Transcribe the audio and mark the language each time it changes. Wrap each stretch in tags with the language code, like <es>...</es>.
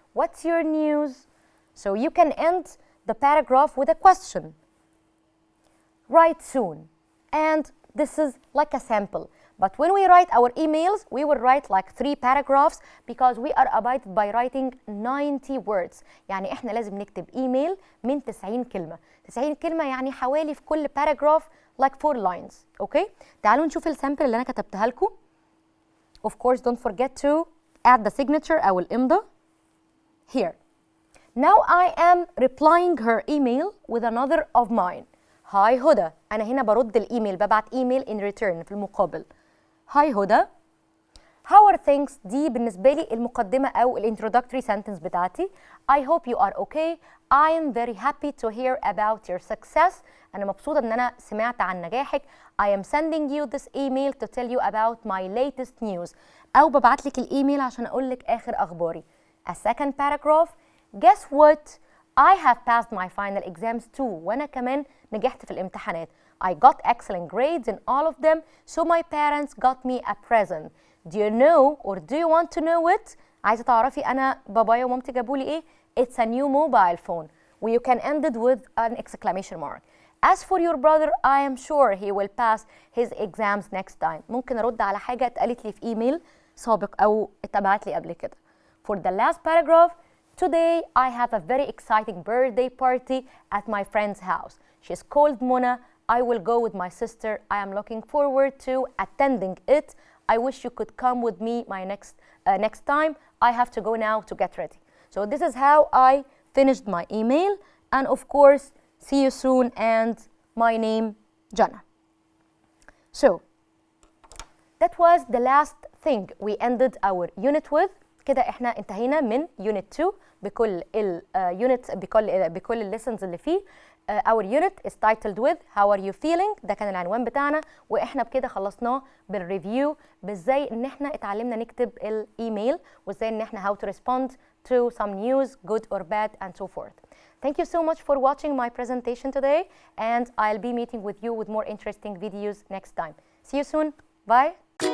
<en>What's your news? So you can end the paragraph with a question. Write soon. And this is like a sample. But when we write our emails, we will write like 3 paragraphs because we are abided by writing 90 words.</en> <ar>يعني احنا لازم نكتب ايميل من 90 كلمة. 90 كلمة يعني حوالي في كل paragraph</ar> <en>like 4 lines. Okay?</en> <ar>تعالوا نشوف السامبل اللي أنا كتبتها لكم.</ar> <en>Of course, don't forget to add the signature</en> <ar>أو الإمضة.</ar> <en>Here. Now I am replying her email with another of mine. Hi هدى.</en> <ar>أنا هنا برد الإيميل، ببعت إيميل</ar> <en>in return</en> <ar>في المقابل.</ar> <en>Hi هدى. How are things؟</en> <ar>دي بالنسبة لي المقدمة أو الانترودكتوري sentence بتاعتي.</ar> <en>I hope you are okay. I am very happy to hear about your success</en> <ar>أنا مبسوطة إن أنا سمعت عن نجاحك.</ar> <en>I am sending you this email to tell you about my latest news.</en> <ar>أو ببعت لك الإيميل عشان أقول لك آخر أخباري.</ar> <en>A second paragraph. Guess what? I have passed my final exams too.</en> <ar>وأنا كمان نجحت في الامتحانات.</ar> <en>I got excellent grades in all of them, so my parents got me a present. Do you know or do you want to know it?</en> <ar>عايزة تعرفي أنا بابايا ومامتي جابوا لي إيه؟</ar> <en>It's a new mobile phone. You can end it with an exclamation mark. As for your brother, I am sure he will pass his exams next time.</en> <ar>ممكن أرد على حاجة اتقالت لي في إيميل سابق أو اتبعت لي قبل كده.</ar> <en>For the last paragraph, today I have a very exciting birthday party at my friend's house. She's called Mona. I will go with my sister. I am looking forward to attending it. I wish you could come with me next time. I have to go now to get ready. So this is how I finished my email, and of course, see you soon, and my name, Jana. So that was the last thing we ended our unit with.</en> <ar>كده احنا انتهينا من unit 2 بكل unit بكل lessons اللي فيه.</ar> <en>Our unit is titled with how are you feeling.</en> <ar>ده كان العنوان بتاعنا، واحنا بكده خلصناه بالريفيو بازاي ان احنا اتعلمنا نكتب الايميل، وازاي ان احنا</ar> <en>how to respond to some news good or bad and so forth. Thank you so much for watching my presentation today, and I'll be meeting with you with more interesting videos next time. See you soon. Bye.</en>